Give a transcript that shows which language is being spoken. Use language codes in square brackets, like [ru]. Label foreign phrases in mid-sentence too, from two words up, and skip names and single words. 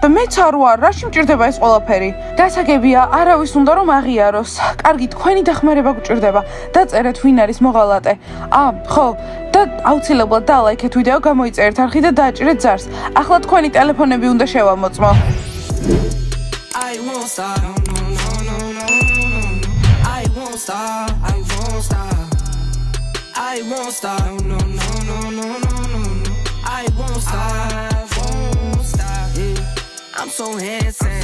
[ka] და მეც არ ვარ, რაში მჭირდება ეს ყველაფერი? დასაგებია, არავის უნდა რომ აღიაროს. კარგი, თქვენი დახმარება გჭირდება. დაწერეთ ვინ არის მოღალატე. ხო, და აუცილებლად დალაიქეთ ვიდეო, გამოიწერეთ არხი და დააჭირეთ ზარს. ახლა თქვენი ტელეფონები უნდა შევამოწმო. [en] I won't stop. I won't stop. I won't stop. I won't stop. No, no, no, no, no, no. I won't stop. I won't stop. Yeah. I'm so handsome.